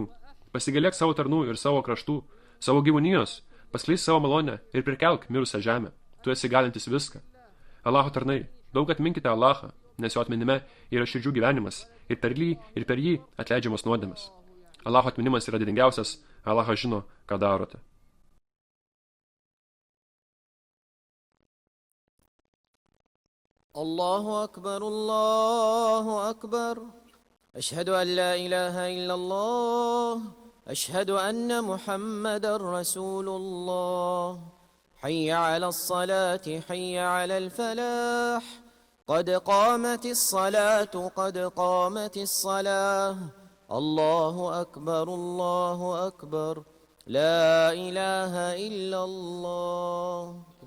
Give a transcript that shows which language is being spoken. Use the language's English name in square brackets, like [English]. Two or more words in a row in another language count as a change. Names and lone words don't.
[Lithuanian] Pasigailėk savo tarnų ir savo kraštų, savo gyvūnijos, paskleisk savo malonę ir prikelk mirusią žemę. Tu esi galintis viską. Allaho tarnai, daug atminkite Allahą, nes jo atminime yra širdžių gyvenimas ir per jį atleidžiamas nuodėmes. Allaho atminimas yra didingiausias, Allahas žino, ką darote. [Arabic] الله أكبر الله أكبر أشهد أن لا إله إلا الله أشهد أن محمد رسول الله حي على الصلاة حي على الفلاح قد قامت الصلاة قد قامت الصلاة الله أكبر لا إله إلا الله.